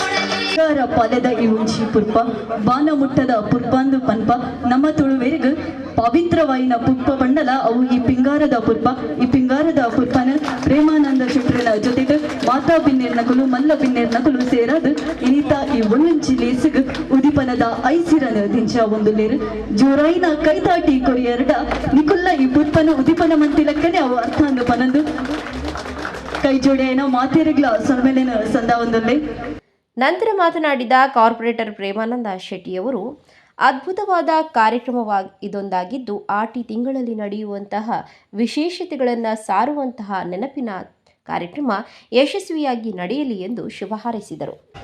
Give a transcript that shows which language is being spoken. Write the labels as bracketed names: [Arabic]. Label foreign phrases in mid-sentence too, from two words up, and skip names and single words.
[Tulu] ಪಾಲೆದ ಈ ಉಂಚಿ ಪುರ್ಪ ಬಾನ ಮುಟ್ಟದ ಪುರ್ಪಂದು ಪನ್ಪ ನಮ್ಮ ತುಳುವೆರಿಗ ಪವಿತ್ರವಾಯಿನ ಪುಷ್ಪ ಬಂಡಲ ಅವು ಈ ಪಿಂಗಾರದ ಪುರ್ಪನ ಪ್ರೇಮಾನಂದ ಶೆಟ್ಟರಿನ ಜೊತೆಗೆ ಮಾತಾ ಬಿನ್ನೇರ್ನಕಲು ಮಲ್ಲ ಬಿನ್ನೇರ್ನಕಲು ಸೇರಾದು ಇನಿತ ಈ ಒಳ್ಳಂಚಿ ಲೇಸಿಗ್ ಉದಿಪನದ ಐಸಿರನ ದಿಂಚ ಒಂದು ಲೇರು ಜೋರಾಯಿನ ಕೈತಾಟಿ ಕೊರಿಯರ್ಡ ನಿಕುಲ್ಲ ಈ ಪುರ್ಪನ ಉದಿಪನ ಮಂತಿಲಕ್ಕನೆ ಅವು ಅರ್ಥ ಅಂದು ಪನಂದು ಕೈ ಜೋಡಿಯನ ಮಾತೇರಿಗ್ಲ ಸೊನ್ಮೇಲಿನ ಸಂದ ಒಂದಲ್ಲೇ. [Kannada] ನಂತರ ಮಾತನಾಡಿದ ಕಾರ್ಪೊರೇಟರ್ ಪ್ರೇಮಾನಂದ ಶೆಟ್ಟಿಯವರು, ಅದ್ಭುತವಾದ ಇದೊಂದಾಗಿದ್ದು ಆಟಿ ತಿಂಗಳಲ್ಲಿ ನಡೆಯುವಂತಹ ವಿಶೇಷತೆಗಳನ್ನು ಸಾರುವಂತಹ ನೆನಪಿನ ಕಾರ್ಯಕ್ರಮ ಯಶಸ್ವಿಯಾಗಿ ನಡೆಯಲಿ ಎಂದು ಶುಭ ಹಾರೈಸಿದರು.